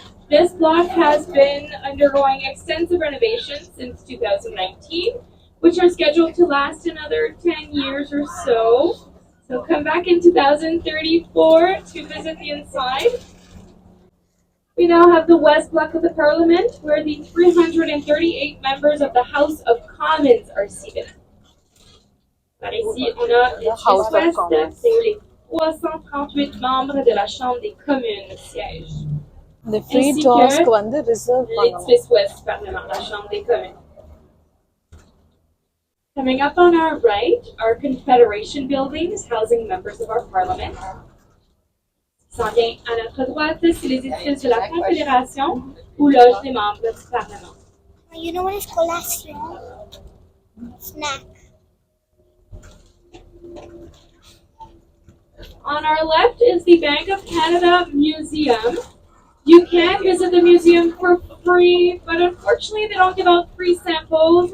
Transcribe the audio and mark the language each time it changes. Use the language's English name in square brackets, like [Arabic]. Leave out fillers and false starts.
[English] This block has been undergoing extensive renovations since 2019, which are scheduled to last another 10 years or so. So come back in 2034 to visit the inside. We now have the west block of the Parliament, where the 338 members of the House of Commons are seated. [French] Par ici, on a les House West, c'est où les 338 membres de la Chambre des communes siègent. [English] The free tours [Tamil] வந்து [English] reserve [Tamil] பண்ணணும். [French] Les West Parlement, la Chambre des communes. [English] Coming up on our right are Confederation buildings housing members of our Parliament. [French] S'en vient à notre droite, c'est les édifices de la Confédération où logent les membres du Parlement. [English] You know what is collation? Snack. On our left is the Bank of Canada Museum. You can visit the museum for free, but unfortunately they don't give out free samples.